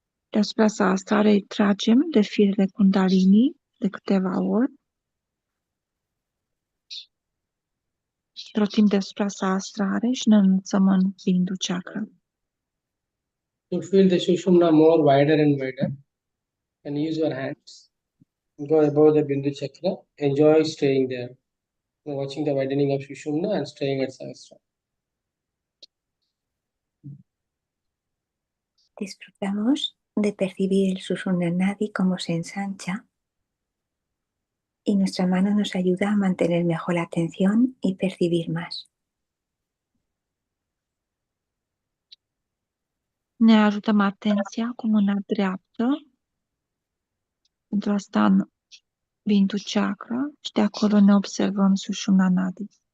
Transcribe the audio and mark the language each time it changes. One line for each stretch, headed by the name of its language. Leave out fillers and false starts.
Romanian: Deasupra Sahasrarei tragem de firele Kundalini de câteva ori. Trotim deasupra Sahasrarei și ne înălțăm în Bindu Chakra.
English: To feel the Shushumna more wider and wider, and use your hands. Go above the Bindu Chakra. Enjoy staying there. Watching the widening of Shushumna and staying at Sahasrara.
Spanish: Disfrutamos de percibir el Shushumna Nadi cómo se ensancha y nuestra mano nos ayuda a mantener mejor la atención y percibir más.
Romanian: Ne ajutăm atenția cu mâna dreaptă pentru a sta în Bindu Chakra și de acolo ne observăm Shushumna Nadi.